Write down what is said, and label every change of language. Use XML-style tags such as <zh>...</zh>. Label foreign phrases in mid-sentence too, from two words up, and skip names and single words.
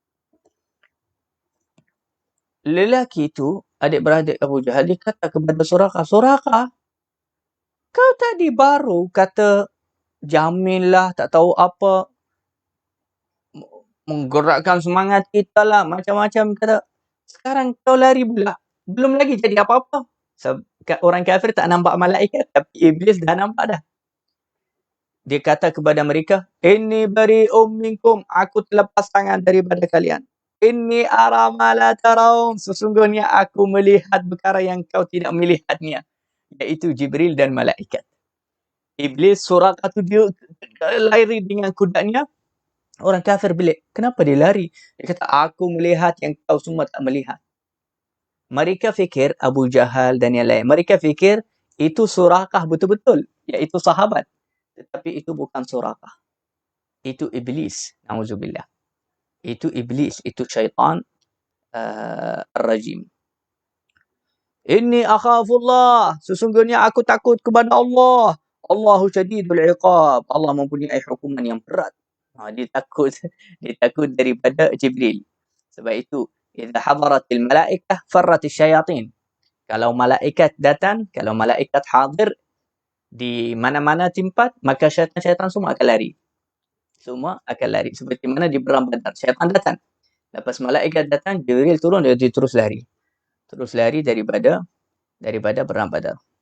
<ms>Lelaki itu, adik-beradik Abu Jahal, dia kata kepada Suraqah, Suraqah, kau tadi baru kata jaminlah, tak tahu apa, menggerakkan semangat kita lah, macam-macam. Kata, sekarang kau lari pula. Belum lagi jadi apa-apa. Orang kafir tak nampak malaikat, tapi iblis dah nampak dah. Dia kata kepada mereka,</ms> <ar>إني بريء منكم,</ar> <ms>aku terlepas tangan daripada kalian.</ms> <ar>إني أرى ما لا ترون,</ar> <ms>sesungguhnya aku melihat perkara yang kau tidak melihatnya, iaitu Jibril dan malaikat. Iblis, Suraqah tu dia lari dengan kudanya. Orang kafir belik. Kenapa dia lari? Dia kata, aku melihat yang kau semua tak melihat. Mereka fikir, Abu Jahal dan yang lain, mereka fikir itu Suraqah betul-betul, iaitu sahabat. Tetapi itu bukan Suraqah. Itu iblis. Na'udzubillah. Itu iblis. Itu syaitan ar-rajim.</ms> <ar>إني أخاف الله.</ar> <ms>Sesungguhnya aku takut kepada Allah.</ms> <ar>الله شديد العقاب.</ar> <ms>Allah mempunyai hukuman yang berat. Dia takut daripada Jibril. Sebab itu,</ms> <ar>إذا حضرت الملائكة فرت الشياطين.</ar> <ms>Kalau malaikat datang, kalau malaikat hadir di mana-mana tempat, maka syaitan-syaitan semua akan lari. Semua akan lari. Seperti mana di perang Badar, syaitan datang. Lepas malaikat datang, Jibril turun, dia terus lari. Terus lari daripada perang Badar.</ms>